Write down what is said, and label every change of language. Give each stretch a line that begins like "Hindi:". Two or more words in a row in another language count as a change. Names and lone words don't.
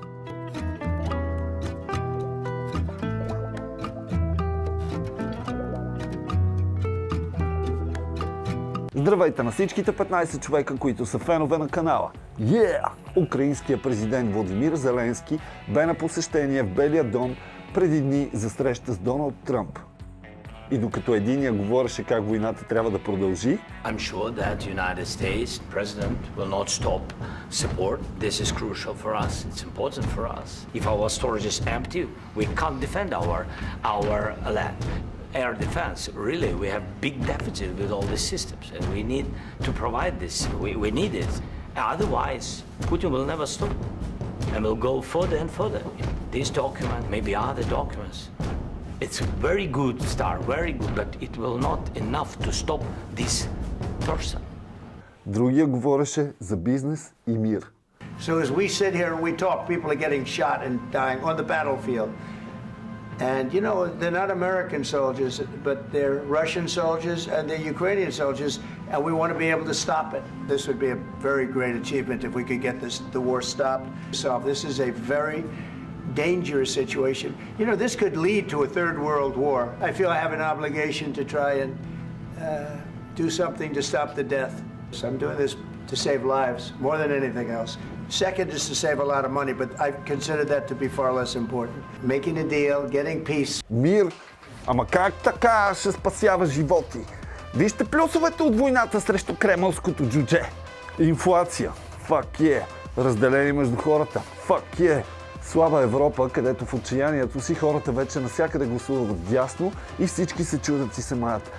Bulgarian: Здравейте на всичките 15 човека, които са фенове на канала. Украинският президент Владимир Зеленски бе на посещение в Белия дом преди дни за среща с Доналд Тръмп. И докато единия говореше как войната трябва да продължи,
English: I'm sure that United States President will not stop support. This is crucial for us. It's important for us. If our storage is empty, we can't defend our land. Air defense, really, we have big deficit with all these systems, and we need to provide this. We need it. Otherwise, Putin will never stop, and will go further and further. This document, maybe other documents, it's a very good start, very good, but it will not enough to stop this person.
Bulgarian: другия говореше за бизнес и мир.
English: So as we sit here and we talk, people are getting shot and dying on the battlefield. And you know, they're not American soldiers, but they're Russian soldiers and they're Ukrainian soldiers, and we want to be able to stop it. This would be a very great achievement if we could get the war stopped. So this is a very dangerous situation. You know, this could lead to a third world war. I feel I have an obligation to try and do something to stop the death. So I'm doing this to save lives more than anything else. Second is to save a lot of money, but I consider that to be far less important. Making a deal, getting peace.
Bulgarian: Мир? Ама как така ще спасява животи? Вижте плюсовете от войната срещу кремълското джудже.
English: Инфлация. Fuck yeah.
Bulgarian: Разделение между хората.
English: Fuck yeah.
Bulgarian: Слаба Европа, където в отчаянието си хората вече навсякъде гласуват дясно и всички се чудят и се маят.